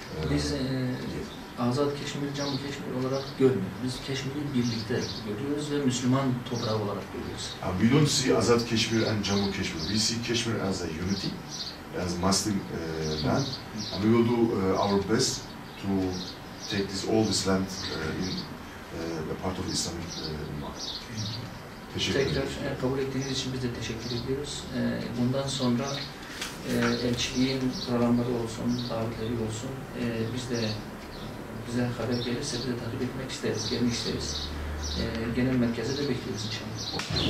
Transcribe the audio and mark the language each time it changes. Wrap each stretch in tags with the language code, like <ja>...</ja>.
<tr>Biz Azad Keşmir, Cammu Keşmir olarak görmüyoruz. Biz Keşmir'i birlikte görüyoruz ve Müslüman toprağı olarak görüyoruz.</tr> <en>We don't see Azad Kashmir and Jammu Kashmir. We see Kashmir as a unity, as Muslim land, and we will do our best to take all this land in a part of Islamic Ummah.</en> <tr>Teşekkür Tekrar ederim. kabul ettiğiniz için biz de teşekkür ediyoruz. Bundan sonra elçiliğin programları olsun, davetleri olsun, biz de bize haber gelirse biz de takip etmek isteriz, gelmek isteriz. Genel merkeze de bekliyoruz inşallah.</tr>